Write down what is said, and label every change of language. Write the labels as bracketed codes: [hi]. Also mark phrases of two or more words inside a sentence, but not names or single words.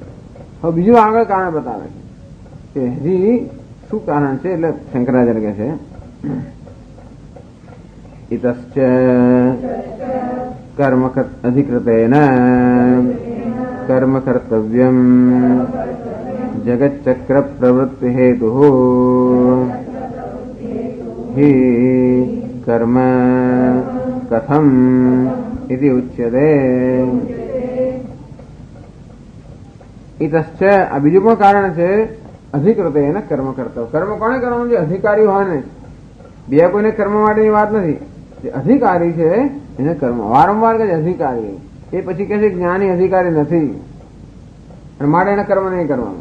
[gu] હવે બીજું આગળ કારણ બતાવે છે કે હજી શું કારણ છે. એટલે શંકરાચાર્ય કહે છે [sa] ઇતશ્ચ કર્મ અધિકૃતેન કર્મ કર્તવ્યમ જગચ્ચક્ર પ્રવૃત્તિ હેતુ हि कर्म कथम इति उच्यते. [gu] इतश्च આ બીજું પણ કારણ છે અધિકૃતે એને કર્મ કરતો. કર્મ કોને કરવાનું? જે અધિકારી હોય ને. બીજા કોઈને કર્મ માટેની વાત નથી. જે અધિકારી છે એને કર્મ વારંવાર કે અધિકારી, એ પછી કહે છે જ્ઞાની અધિકારી નથી અને માટે એને કર્મ નહીં કરવાનું.